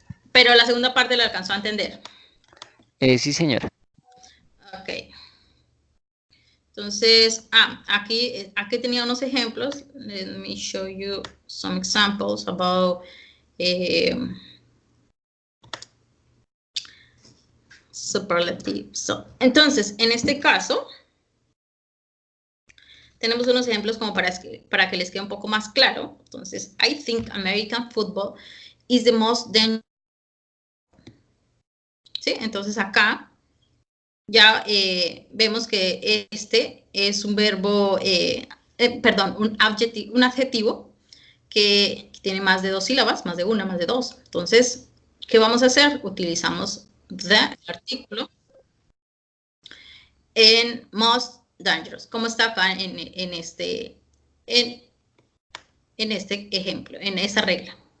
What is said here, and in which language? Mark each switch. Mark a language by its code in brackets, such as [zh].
[es] Pero la segunda parte la alcanzó a entender. Sí, señora. Ok. Entonces, aquí tenía unos ejemplos. [en] Let me show you some examples about superlative. [es] Entonces, en este caso, tenemos unos ejemplos como para que les quede un poco más claro. Entonces, [en] I think American football is the most dangerous. [es] ¿Sí? Entonces, acá ya vemos que este es un verbo, perdón, un adjetivo que tiene más de 2 sílabas, más de una, más de 2. Entonces, ¿qué vamos a hacer? Utilizamos the artículo en [en] most dangerous, [es] como está acá en este ejemplo, en esta regla.